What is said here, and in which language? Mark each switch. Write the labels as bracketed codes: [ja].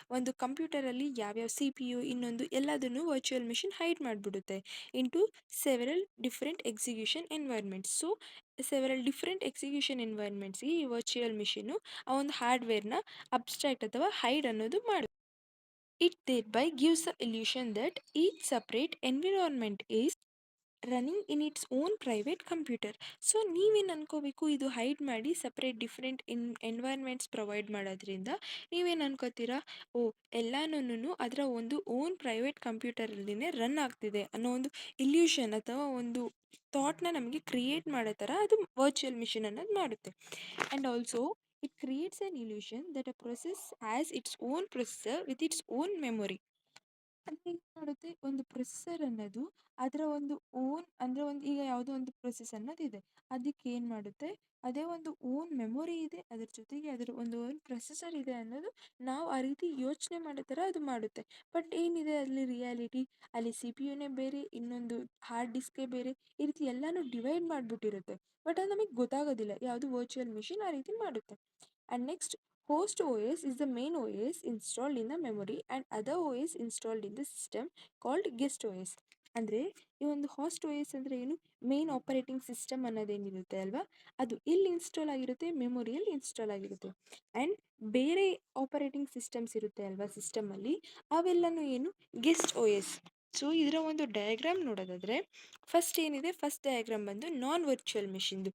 [kn] ಒಂದು ಕಂಪ್ಯೂಟರಲ್ಲಿ ಯಾವ್ಯಾವ C P U ಇನ್ನೊಂದು ಎಲ್ಲದನ್ನು virtual machine hide ಮಾಡಿಬಿಡುತ್ತೆ [en] Into several different execution environments. [kn] So several different execution ಎನ್ವೈರ್ಮೆಂಟ್ಸ್ಗೆ ಈ ವರ್ಚುವಲ್ ಮಿಷಿನ್ನು ಆ ಒಂದು ಹಾರ್ಡ್ವೇರ್ನ ಅಬ್ಸ್ಟ್ರಾಕ್ಟ್ ಅಥವಾ ಹೈಡ್ ಅನ್ನೋದು ಮಾಡುತ್ತೆ. [en] It thereby gives the illusion that each separate environment is running in its own private computer. [kn] So ನೀವೇನು ಅನ್ಕೋಬೇಕು? ಇದು hide ಮಾಡಿ separate different ಎನ್ವೈರ್ಮೆಂಟ್ಸ್ provide ಮಾಡೋದ್ರಿಂದ ನೀವೇನು ಅನ್ಕೋತೀರಾ? ಓ, ಎಲ್ಲನೂ ಅದರ ಒಂದು ಓನ್ ಪ್ರೈವೇಟ್ ಕಂಪ್ಯೂಟರಲ್ಲಿನೇ ರನ್ ಆಗ್ತಿದೆ ಅನ್ನೋ ಒಂದು ಇಲ್ಯೂಷನ್ ಅಥವಾ ಒಂದು ಥಾಟ್ನ ನಮಗೆ ಕ್ರಿಯೇಟ್ ಮಾಡೋ ಥರ ಅದು ವರ್ಚುವಲ್ ಮಿಷಿನ್ ಅನ್ನೋದು ಮಾಡುತ್ತೆ. [en] And also it creates an illusion that a process as its own processor with its own memory. [kn] ಅಂದರೆ ಏನು ಮಾಡುತ್ತೆ? ಒಂದು ಪ್ರೊಸೆಸರ್ ಅನ್ನೋದು ಅದರ ಒಂದು ಓನ್ ಅಂದರೆ ಒಂದು ಈಗ ಯಾವುದೋ ಒಂದು ಪ್ರೊಸೆಸ್ ಅನ್ನೋದಿದೆ, ಅದಕ್ಕೆ ಏನು ಮಾಡುತ್ತೆ? ಅದೇ ಒಂದು ಓನ್ ಮೆಮೊರಿ ಇದೆ, ಅದ್ರ ಜೊತೆಗೆ ಅದರ ಒಂದು ಓನ್ ಪ್ರೊಸೆಸರ್ ಇದೆ ಅನ್ನೋದು ನಾವು ಆ ರೀತಿ ಯೋಚನೆ ಮಾಡೋ ಥರ ಅದು ಮಾಡುತ್ತೆ. ಬಟ್ ಏನಿದೆ ಅಲ್ಲಿ ರಿಯಾಲಿಟಿ? ಅಲ್ಲಿ ಸಿ ಪಿ ಯುನೇ ಬೇರೆ, ಇನ್ನೊಂದು ಹಾರ್ಡ್ ಡಿಸ್ಕೇ ಬೇರೆ, ಈ ರೀತಿ ಎಲ್ಲನೂ ಡಿವೈಡ್ ಮಾಡಿಬಿಟ್ಟಿರುತ್ತೆ. ಬಟ್ ಅದು ನಮಗೆ ಗೊತ್ತಾಗೋದಿಲ್ಲ. ಯಾವುದು? ವರ್ಚುವಲ್ ಮಿಷಿನ್ ಆ ರೀತಿ ಮಾಡುತ್ತೆ. [en] And next, host OS is the main OS installed in the memory and other OS installed in the system called guest OS. [kn] ಅಂದರೆ ಈ ಒಂದು ಹೋಸ್ಟ್ ಒ ಎಸ್ ಅಂದರೆ ಏನು? ಮೇನ್ ಆಪರೇಟಿಂಗ್ ಸಿಸ್ಟಮ್ ಅನ್ನೋದೇನಿರುತ್ತೆ ಅಲ್ವಾ, ಅದು ಇಲ್ಲಿ ಇನ್ಸ್ಟಾಲ್ ಆಗಿರುತ್ತೆ, ಮೆಮೊರಿಯಲ್ಲಿ ಇನ್ಸ್ಟಾಲ್ ಆಗಿರುತ್ತೆ. ಆ್ಯಂಡ್ ಬೇರೆ ಆಪರೇಟಿಂಗ್ ಸಿಸ್ಟಮ್ಸ್ ಇರುತ್ತೆ ಅಲ್ವಾ ಸಿಸ್ಟಮಲ್ಲಿ, ಅವೆಲ್ಲನೂ ಏನು? Guest O S. ಸೊ ಇದರ ಒಂದು ಡಯಾಗ್ರಾಮ್ ನೋಡೋದಾದರೆ ಫಸ್ಟ್ ಏನಿದೆ? ಫಸ್ಟ್ ಡಯಾಗ್ರಾಮ್ ಬಂದು ನಾನ್ ವರ್ಚುವಲ್ ಮಿಷಿನ್ದು.